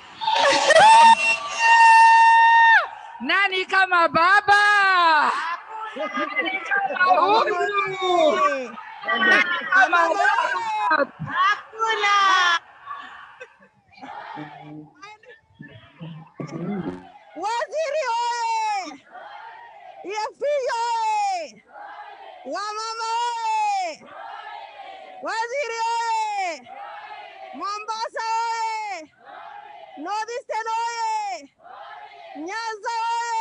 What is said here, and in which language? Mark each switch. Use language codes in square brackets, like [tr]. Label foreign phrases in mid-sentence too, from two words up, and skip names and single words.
[sw] Nani kama baba? Nani kama Uhuru? Nani kama baba? Hakuna. Waziri oye! Yefio oye! Wamama oye! Waziri oye! Mombasa oye! Northeastern oye! Nyanza oye!